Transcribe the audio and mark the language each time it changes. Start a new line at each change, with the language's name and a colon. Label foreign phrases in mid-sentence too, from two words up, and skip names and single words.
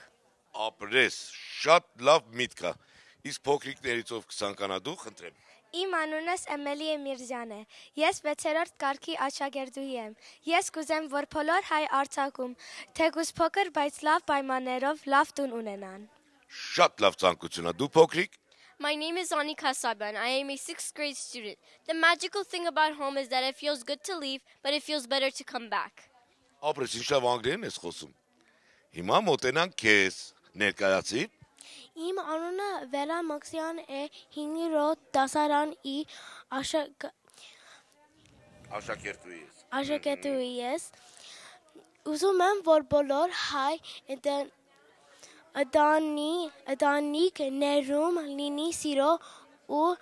Armenian: Ապրես, շատ լավ միտք է։ Իսկ փոքրիկներից ով կցանկանա դու, խնդրեմ։ Իմ անունս Էմելի Էմիրզյան է։ Ես 6-րդ կարգի աշակերտուհի եմ։ Ես կուզեմ, որ բոլոր հայ Արցախում թեկուզ փոքր, բայց լավ պայմաններով լավ տուն ունենան։ Շատ լավ ցանկություն է։ Դու փոքրիկ։
English: My name is Anika Saban. I am a 6th grade student. The magical thing about home is that it feels good to leave, but it feels better to come back.
Armenian: Ապրես, ինչ լավ անգլերեն ես խոսում։ Հիմա մոտենանք քեզ, ներկայացի։ Իմ անունը Վելա Մաքսյան է, 5-րդ դասարանի աշակերտուհի ես։ Ուզում եմ, որ բոլոր հայ ընտանիքներում լինի սիրո ու